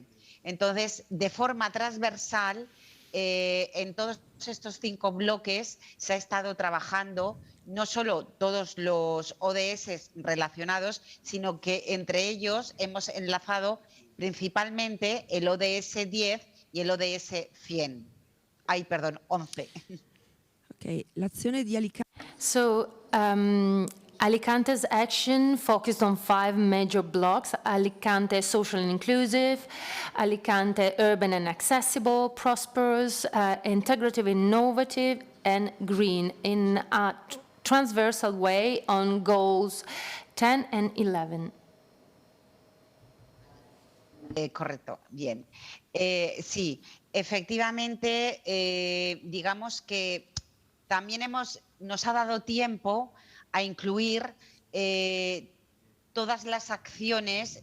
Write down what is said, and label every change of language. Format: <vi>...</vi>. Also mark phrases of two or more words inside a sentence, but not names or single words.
<es>Entonces, de forma transversal, en todos estos 5 bloques se ha estado trabajando no solo todos los ODS relacionados, sino que entre ellos hemos enlazado principalmente el ODS 10 y el ODS 100. Ay, perdón, 11.</es> <it>Ok, l'azione di Alicante.</it> <en>So Alicante's action focused on 5 major blocks: Alicante social and inclusive, Alicante urban and accessible, prosperous, integrative, innovative, and green, in a transversal way on goals 10 and 11.</en> <es>Correcto, bien. Sí, efectivamente, digamos que también nos ha dado tiempo a incluir todas las acciones</es>